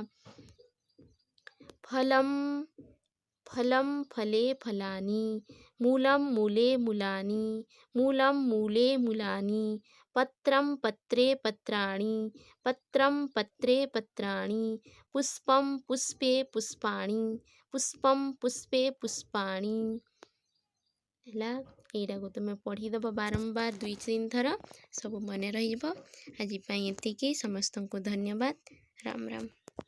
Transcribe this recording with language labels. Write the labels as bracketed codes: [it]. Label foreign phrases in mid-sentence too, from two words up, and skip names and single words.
[sa] फलम फलम फले फलानि मूलम मूले मूलानि मूलम मूले मूलानि पत्रम पत्रे पत्राणि पत्रम पत्रे पत्राणि पुष्पम पुष्पे पुष्पाणि पुष्पम पुष्पे पुष्पाणि। [or] ଏଇଟାକୁ ତୁମେ ପଢ଼ିଦେବ ବାରମ୍ବାର 2-3 ଥର, ସବୁ ମନେ ରହିଯିବ। ଆଜି ପାଇଁ ଏତିକି। ସମସ୍ତଙ୍କୁ ଧନ୍ୟବାଦ। ରାମ ରାମ।